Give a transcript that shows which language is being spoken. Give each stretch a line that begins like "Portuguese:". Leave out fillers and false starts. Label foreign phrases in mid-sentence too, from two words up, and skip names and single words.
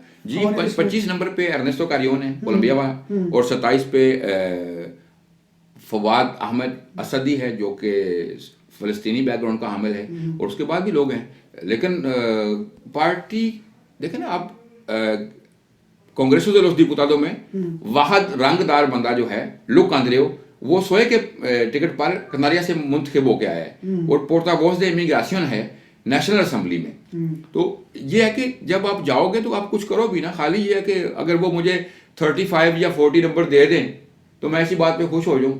Urdu: جی، 25 نمبر پہ ارنیسٹو کاریون ہے کولمبیا والا، اور 27 پہ فواد احمد اسدی ہے جو کہ فلسطینی بیک گراؤنڈ کا حامل ہے، اور اس کے بعد بھی لوگ ہیں. لیکن پارٹی دیکھیں نا آپ، کانگریسو de los diputados میں واحد رنگ دار بندہ جو ہے لک اندریو، وہ سوئے کے ٹکٹ پر کناریا سے منتخب ہو کے آیا ہے، اور
Spanish: portavoz de inmigración
Urdu: ہے نیشنل اسمبلی میں. تو یہ ہے کہ جب آپ جاؤ گے تو آپ کچھ کرو بھی نا، خالی یہ ہے کہ اگر وہ مجھے 35 یا 40 نمبر دے دیں تو میں ایسی بات پہ خوش ہو جاؤں.